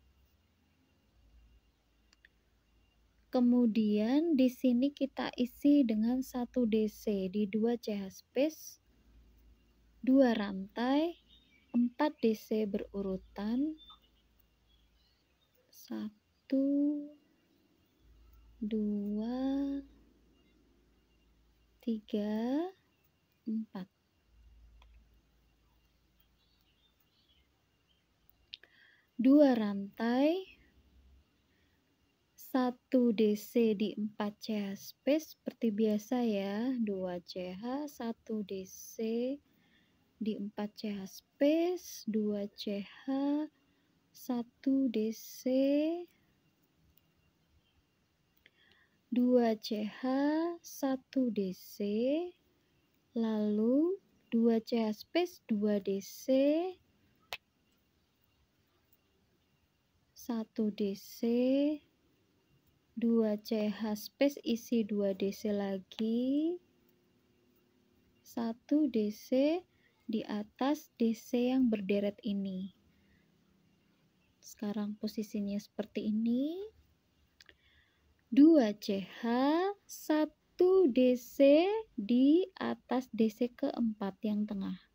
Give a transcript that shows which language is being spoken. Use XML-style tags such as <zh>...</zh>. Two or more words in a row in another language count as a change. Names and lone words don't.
<id>Kemudian di sini kita isi dengan 1 DC di 2 CH space, 2 rantai, 4 DC berurutan, 1, 2, 3, 4. 2 rantai, 1 DC di 4 CH space seperti biasa ya, 2 CH, 1 DC di 4 CH space, 2 CH, 1 DC, 2 CH, 1 DC, lalu 2 CH space, 2 DC, 1 DC, 2 CH space isi 2 DC lagi, 1 DC di atas DC yang berderet ini. Sekarang posisinya seperti ini. 2 CH, 1 DC di atas DC keempat yang tengah.</id>